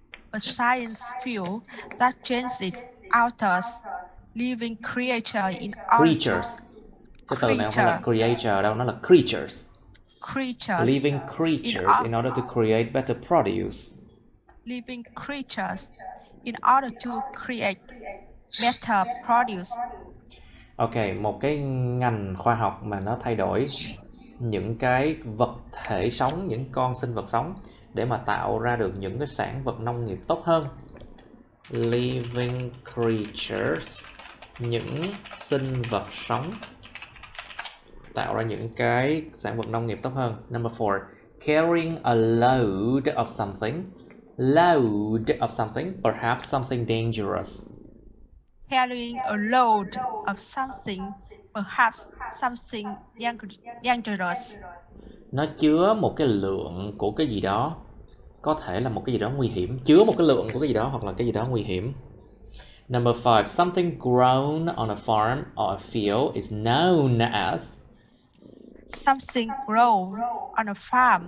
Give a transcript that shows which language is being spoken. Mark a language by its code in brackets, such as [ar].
[en] A science field that alters living creatures in order [vi] Cái từ này không phải là creator đâu, nó là creatures. [en] Living creatures in order to create better produce. Living creatures in order to create better produce. [vi] Ok, một cái ngành khoa học mà nó thay đổi những cái vật thể sống, những con sinh vật sống để mà tạo ra được những cái sản vật nông nghiệp tốt hơn. [en] Living creatures, [vi] những sinh vật sống tạo ra những cái sản vật nông nghiệp tốt hơn. [en] Number 4, carrying a load of something. Load of something, perhaps something dangerous. Carrying a load of something, perhaps something dangerous. [vi] Nó chứa một cái lượng của cái gì đó, có thể là một cái gì đó nguy hiểm. Chứa một cái lượng của cái gì đó hoặc là cái gì đó nguy hiểm. [en] Number 5, something grown on a farm or a field is known as. Something grown on a farm.